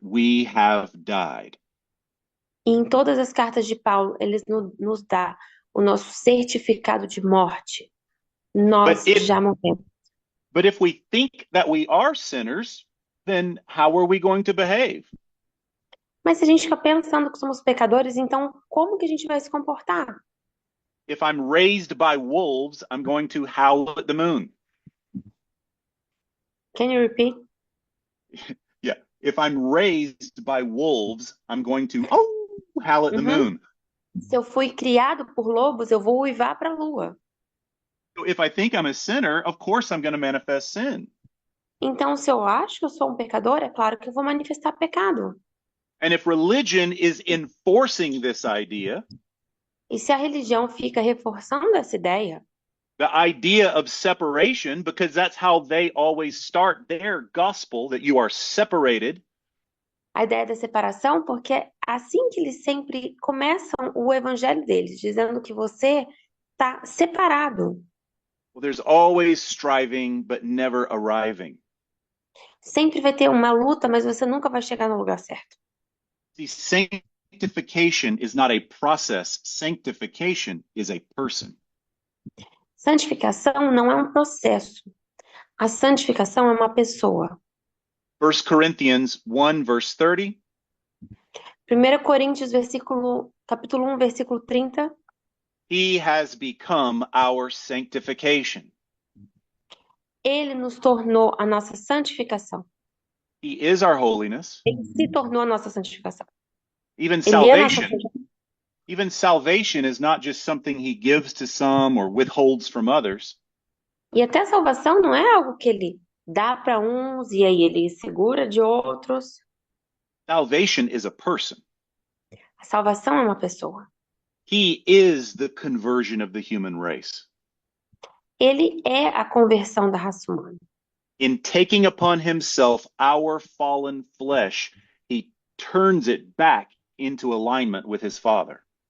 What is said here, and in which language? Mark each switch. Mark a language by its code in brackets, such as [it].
[en] We have died. [pt] E em todas as cartas de Paulo, ele nos dá o nosso certificado de morte. Nós já morremos. [en] But if we think that we are sinners, then how are we going to behave? [pt] Mas se a gente fica pensando que somos pecadores, então como que a gente vai se comportar? [en] If I'm raised by wolves, I'm going to howl at the moon. Can you repeat? Yeah. If I'm raised by wolves, I'm going to howl at the moon. [pt] Se eu fui criado por lobos, eu vou uivar para a lua. [en] So if I think I'm a sinner, of course I'm going to manifest sin. [pt] Então, se eu acho que eu sou um pecador, é claro que eu vou manifestar pecado. [en] And if religion is enforcing this idea, [pt] E se a religião fica reforçando essa ideia, [en] the idea of separation, because that's how they always start their gospel, that you are separated. [pt] a ideia da separação, porque é assim que eles sempre começam o evangelho deles, dizendo que você está separado. [en] Well, there's always striving, but never arriving. [pt] Sempre vai ter uma luta, mas você nunca vai chegar no lugar certo. [en] See, sanctification is not a process. Sanctification is a person. [pt] Santificação não é um processo. A santificação é uma pessoa. [en] 1 Corinthians 1, verse 30. [pt] 1 Coríntios, capítulo 1, versículo 30. [en] He has become our sanctification. [pt] Ele nos tornou a nossa santificação. [en] He is our holiness. [pt] Ele se tornou a nossa santificação. [en] Even [pt] Ele é a nossa [en] salvation. [pt] santificação. [en] Even salvation is not just something he gives to some or withholds from others. [pt] E até a salvação não é algo que ele dá para uns e aí ele segura de outros. [en] Salvation is a person. [pt] A salvação é uma pessoa. [en] He is the conversion of the human race. [pt] Ele é a conversão da raça humana. [en] In taking upon himself our fallen flesh, he turns it back into alignment with his Father.